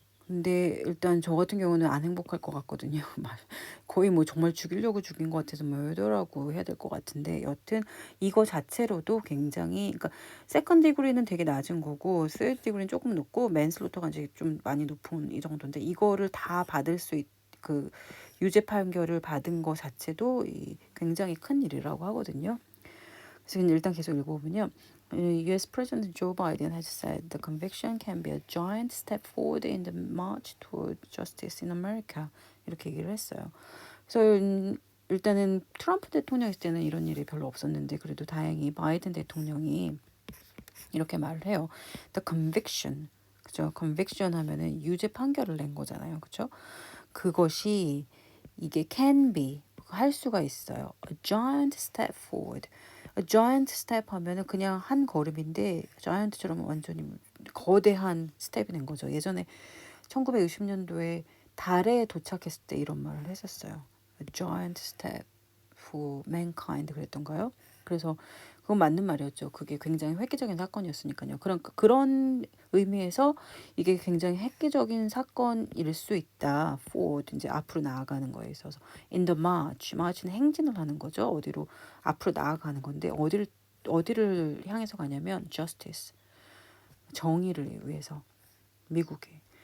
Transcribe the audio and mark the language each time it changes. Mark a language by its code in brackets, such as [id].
[ko] 근데 일단 저 같은 경우는 안 행복할 것 같거든요. 거의 뭐 정말 죽이려고 죽인 것 같아서 murder라고 해야 될 것 같은데 여튼 이거 자체로도 굉장히 그러니까 세컨드 디그리는 되게 낮은 거고 스드 디그리는 조금 높고 맨슬로터가 이제 좀 많이 높은 이 정도인데 이거를 다 받을 그 유죄 판결을 받은 거 자체도 굉장히 큰 일이라고 하거든요. 그래서 일단 계속 읽어보면요. [en] U.S. President Joe Biden has said the conviction can be a giant step forward in the march toward justice in America. [ko] 이렇게 얘기를 했어요. 그래서 일단은 트럼프 대통령 있을 때는 이런 일이 별로 없었는데 그래도 다행히 바이든 대통령이 이렇게 말을 해요. [en] The conviction. 그죠? [ko] conviction 하면은 유죄 판결을 낸 거잖아요. 그죠? 그것이 이게 can be 할 수가 있어요. [en] A giant step forward. [ko] A giant step 하면은 그냥 한 걸음인데 giant처럼 완전히 거대한 스텝이 된 거죠. 예전에 1960년도에 달에 도착했을 때 이런 말을 했었어요. [en] A giant step for mankind 그랬던가요? [ko] 그래서 그건 맞는 말이었죠. 그게 굉장히 획기적인 사건이었으니까요. 그런 의미에서 이게 굉장히 획기적인 사건일 수 있다. forward 이제 앞으로 나아가는 거에 있어서 in the march, march는 행진을 하는 거죠. 어디로 앞으로 나아가는 건데 어디를 향해서 가냐면 justice, 정의를 위해서 미국에.